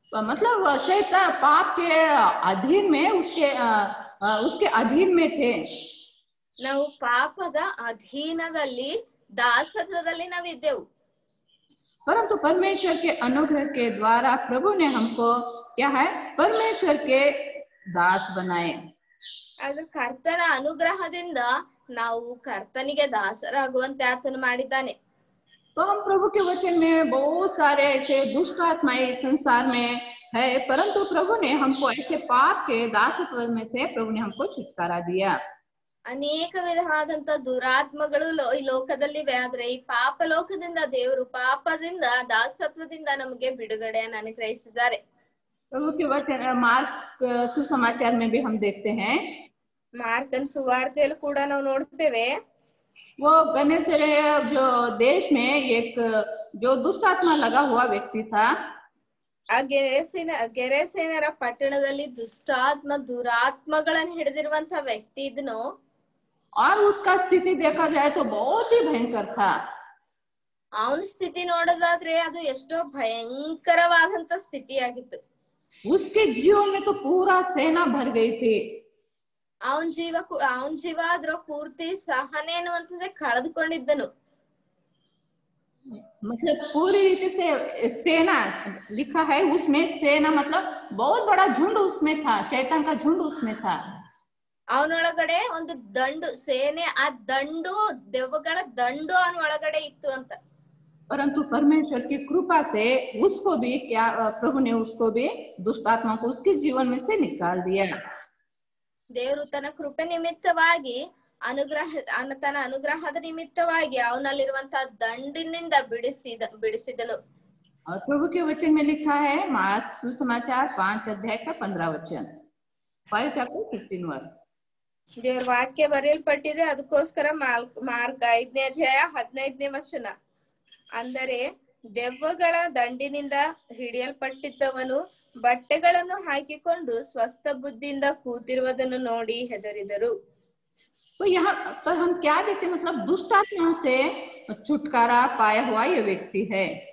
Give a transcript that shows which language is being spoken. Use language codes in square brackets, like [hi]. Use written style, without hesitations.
[hi] मतलब शैतान पाप के अधीन में उसके अधीन में थे. [kn] ನಾವು ಪಾಪದ ಅಧೀನದಲ್ಲಿ ದಾಸತ್ವದಲ್ಲಿ ನಾವಿದ್ದೆವು. [hi] परंतु परमेश्वर के अनुग्रह के द्वारा प्रभु ने हमको क्या है परमेश्वर के दास बनाए. [kn] ಆದ್ರೆ ಕರ್ತನ ಅನುಗ್ರಹದಿಂದ ನಾವು ಕರ್ತನಿಗೆ ದಾಸರಾಗುವಂತೆ ಆತನು ಮಾಡಿದ್ದಾನೆ. [hi] तो हम प्रभु के वचन में बहुत सारे ऐसे दुष्ट आत्माएं संसार में है, परंतु प्रभु ने हमको ऐसे पाप के दासत्व में से प्रभु ने हमको छुटकारा दिया. [kn] ಅನೇಕ ವಿಧವಾದಂತ ದುರಾತ್ಮಗಳು ಈ ಲೋಕದಲ್ಲಿವೆ. ಆದ್ರೆ ಈ ಪಾಪ ಲೋಕದಿಂದ ದೇವರು ಪಾಪದಿಂದ ದಾಸತ್ವದಿಂದ ನಮಗೆ ಬಿಡುಗಡೆಯನ್ನು ಅನುಗ್ರಹಿಸಿದ್ದಾರೆ. [hi] प्रभु के वचन मार्क सुसमाचार में भी हम देखते हैं. [kn] ಮಾರ್ಕನ ಸುವಾರ್ತೆಯಲ್ಲಿ ಕೂಡ ನಾವು ನೋಡ್ತೇವೆ. [hi] वो गन्नेसरेत जो देश में एक जो दुष्ट आत्मा लगा हुआ व्यक्ति था. [kn] ಆ ಗೆರೆಸೇನರ ಪಟ್ಟಣದಲ್ಲಿ ದುರಾತ್ಮಗಳನ್ನು ಹಿಡಿದಿರುವಂತ ವ್ಯಕ್ತಿ ಇದ್ನು. [hi] और उसका स्थिति देखा जाए तो बहुत ही भयंकर था. [kn] ಅವನ ಸ್ಥಿತಿ ನೋಡೋದಾದ್ರೆ ಅದು ಎಷ್ಟೋ ಭಯಂಕರವಾದಂತ ಸ್ಥಿತಿಯಾಗಿತ್ತು. [hi] उसके जीवन में तो पूरा सेना भर गई थी. [kn] ಅವನ್ ಜೀವ ಅದ್ರ ಪೂರ್ತಿ ಸಹನೆ ಅನ್ನುವಂಥದ್ದೇ ಕಳೆದುಕೊಂಡಿದ್ದನು. [hi] मतलब पूरी रीति से सेना लिखा है उसमें. सेना मतलब बहुत बड़ा झुंड उसमें था. शैतान का झुंड उसमें था. [kn] ಅವನೊಳಗಡೆ ಒಂದು ದಂಡು ಸೇನೆ, ಆ ದಂಡು ದೆವ್ವಗಳ ದಂಡು ಅವನ ಒಳಗಡೆ ಇತ್ತು ಅಂತ. [hi] परंतु परमेश्वर की कृपा से उसको भी क्या प्रभु ने उसको भी दुष्ट आत्मा को उसके जीवन में से निकाल दिया. [kn] ದೇವರು ತನ್ನ ಕೃಪೆ ನಿಮಿತ್ತವಾಗಿ ತನ್ನ ಅನುಗ್ರಹದ ನಿಮಿತ್ತವಾಗಿ ಅವನಲ್ಲಿರುವಂತಹ ದಂಡಿನಿಂದ ಬಿಡಿಸಿದನು. [hi] और प्रभु के वचन में लिखा है मार्क सुसमाचार 5 अध्याय का 15 वचन. [en] 5 chapter 15 verse. [kn] ದೇವರ ವಾಕ್ಯ ಬರೆಯಲ್ಪಟ್ಟಿದೆ. ಅದಕ್ಕೋಸ್ಕರ ಮಾರ್ಕ್ 5ನೇ ಅಧ್ಯಾಯ 15ನೇ ವಚನ. ಅಂದರೆ ದೆವ್ವಗಳ ದಂಡಿನಿಂದ ಹಿಡಿಯಲ್ಪಟ್ಟಿದ್ದವನು ಬಟ್ಟೆಗಳನ್ನು ಹಾಕಿಕೊಂಡು ಸ್ವಸ್ಥ ಬುದ್ಧಿಯಿಂದ ಕೂತಿರುವುದನ್ನು ನೋಡಿ ಹೆದರಿದರು. [hi] तो यहाँ पर हम क्या देखते हैं, मतलब दुष्ट आत्माओं से छुटकारा पाया हुआ ये व्यक्ति है.